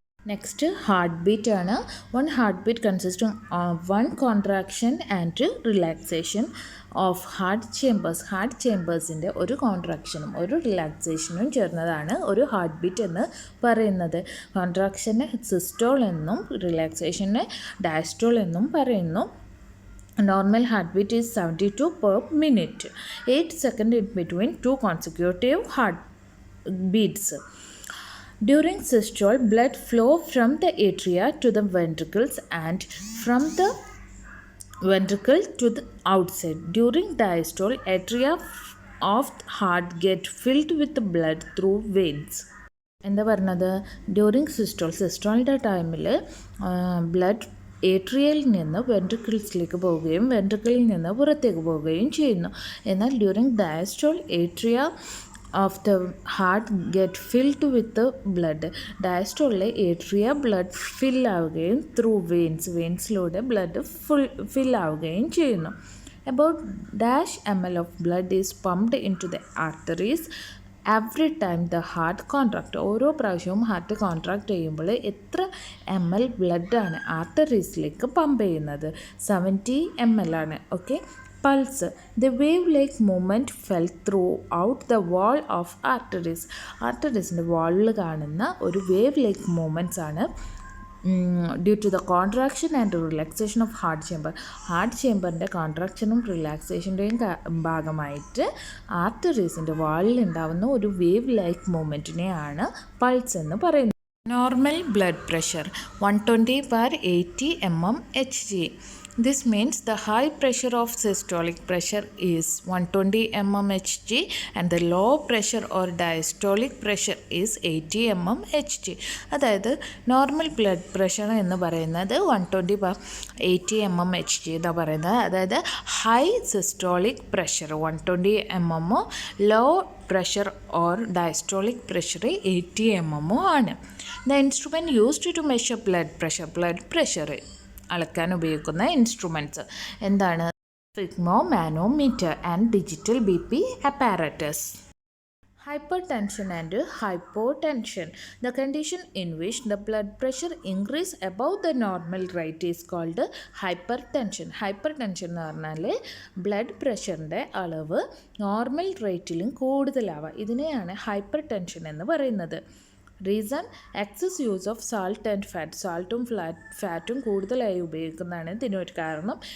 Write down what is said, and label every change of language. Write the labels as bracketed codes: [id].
[en] Next heart beat ആണ്. One heart beat consisting of one contraction and relaxation of heart chambers. [ml] Heart ചേമ്പേഴ്സിൻ്റെ ഒരു കോൺട്രാക്ഷനും ഒരു റിലാക്സേഷനും ചേർന്നതാണ് ഒരു heart beat എന്ന് പറയുന്നത്. കോൺട്രാക്ഷനെ സിസ്റ്റോൾ എന്നും റിലാക്സേഷനെ ഡയസ്റ്റോൾ എന്നും പറയുന്നു. [en] Normal heartbeat is 72 per minute, 8 seconds in between 2 consecutive heartbeats. During systole, blood flow from the atria to the ventricles and from the ventricle to the outside. During diastole, atria of the heart get filled with blood through veins. [ml] എന്താ പറഞ്ഞത്? During സിസ്റ്റോളിൻ്റെ ടൈമിൽ blood ഏട്രിയയിൽ നിന്ന് വെൻട്രിക്കിൾസിലേക്ക് പോവുകയും വെൻട്രിക്കിളിൽ നിന്ന് പുറത്തേക്ക് പോവുകയും ചെയ്യുന്നു. [en] എന്നാൽ during diastole atria of the heart get filled with blood. [ml] ഡയസ്റ്റോളിലെ atria blood ഫില്ലാവുകയും through വെയിൻസിലൂടെ blood ഫില്ലാവുകയും ചെയ്യുന്നു. [en] About -ml of blood is pumped into the arteries every time the heart contract. [ml] ഓരോ പ്രാവശ്യവും ഹാർട്ട് കോൺട്രാക്ട് ചെയ്യുമ്പോൾ എത്ര ml ബ്ലഡാണ് ആർട്ടറീസിലേക്ക് പമ്പ് ചെയ്യുന്നത്? [en] 70 ml ആണ്. Okay, pulse. The wave like movement fell throughout the wall of arteries. [ml] ആർട്ടറീസിൻ്റെ വാളിൽ കാണുന്ന ഒരു wave like movements ആണ് [en] Due to the contraction and relaxation of heart chamber. [ml] Heart ചേമ്പറിൻ്റെ കോൺട്രാക്ഷനും റിലാക്സേഷൻ്റെയും ഭാഗമായിട്ട് ആർട്ടറീസിൻ്റെ വാളിലുണ്ടാവുന്ന ഒരു wave like മൂവ്മെൻറ്റിനെയാണ് pulse എന്ന് പറയുന്നത്. [en] Normal blood pressure 120/80 mmHg. This means the high pressure of systolic pressure is 120 mmHg and the low pressure or diastolic pressure is 80 mmHg. [ml] അതായത് normal blood pressure എന്ന് പറയുന്നത് 120/80 mmHg എന്നാണ് പറയുന്നത്. അതായത് high systolic pressure 120 mm, low pressure or diastolic pressure 80 mm ആണ്. [en] the instrument used to measure blood pressure [ml] അളക്കാൻ ഉപയോഗിക്കുന്ന instruments എന്താണ്? [en] Sphygmomanometer and digital BP apparatus. Hypertension and hypotension. The condition in which the blood pressure increase above the normal rate is called hypertension. [ml] Hypertension എന്ന് പറഞ്ഞാൽ blood പ്രഷറിൻ്റെ അളവ് normal റേറ്റിലും കൂടുതലാവുക. ഇതിനെയാണ് hyper tension എന്ന് പറയുന്നത്. [en] Reason excess use of salt and fat. [ml] സാൾട്ടും ഫാറ്റും കൂടുതലായി ഉപയോഗിക്കുന്നതാണ് ഇതിനൊരു കാരണം.